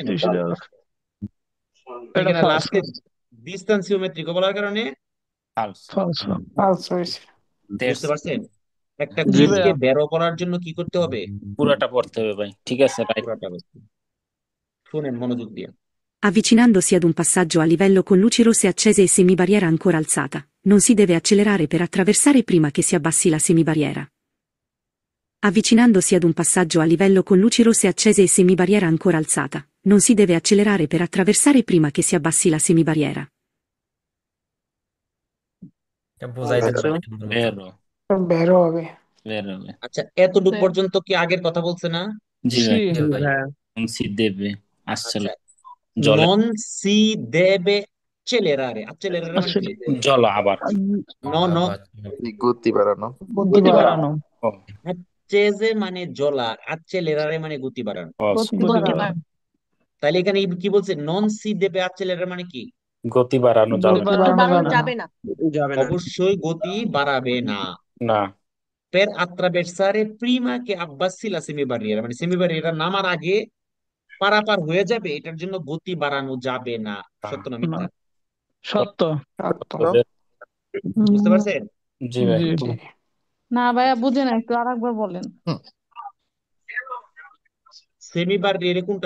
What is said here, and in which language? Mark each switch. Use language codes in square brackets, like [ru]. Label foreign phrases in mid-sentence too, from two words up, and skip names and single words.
[bn] 30 দাগ এটা এখানে [it] falso [bn] লাস্টে ডিস্টেন্সিওমেট্রিক বলার কারণে [it] ফালসো falso Falso is. [bn] বুঝতে পারছেন? একটা জি জি। কুইজকে ভাইয়া বেরো করার জন্য কি করতে হবে? পুরাটা পড়তে হবে ভাই ঠিক আছে রাইট পুরাটা বলতে। শুনেন মনোযোগ দিয়ে। [it] Avvicinandosi ad un passaggio a livello con luci rosse accese e semibarriera ancora alzata, non si deve accelerare per attraversare prima che si abbassi la semibarriera. Avvicinandosi ad un passaggio a livello con luci rosse accese e semibarriera ancora alzata, non si deve accelerare per attraversare prima che si abbassi la semibarriera. [bn] এটা বুঝাইতে আচ্ছা পারি না। [it] বেরো [bn] Vero হবে। বেরো হবে আচ্ছা, এতটুকু পর্যন্ত কি আগের কথা বলছে না? জি জি ভাই জি জি ভাই। ভাইয়া [it] সি দেবে আসছিল [bn] আচ্ছা, জলে [it] non si deve accelerare। accelerare [bn] মানে আসলে কি? জল আবার [it] no no, [bn] আবার এই গতি বাড়ানো। গতি বাড়ানো ও accese মানে জ্বলা, accelerare মানে গতি বাড়ানো। [en] false। [bn] গতি বাড়ানো তাহলে এখানে কি বলছে? [it] non si deve accelerare [bn] মানে কি? গতি বাড়ানো গতি যাবে না। বাড়ানো যাবে না যাবে না অবশ্যই গতি বাড়াবে না। না [it] per attraversare prima che abbassi la semibarriera [bn] মানে সেমিবারিয়েরা নামার আগে পারাপার হয়ে যাবে, এটার জন্য গতি বাড়ানো যাবে না। সত্য না না মিথ্যা? সত্য [it] Fatto. [bn] বুঝতে পারছেন? জি ভাই জি [it] Sì. [bn] না ভাইয়া বুঝে না একটু আরেকবার বলেন সেমিবারিয়েরে কোনটা?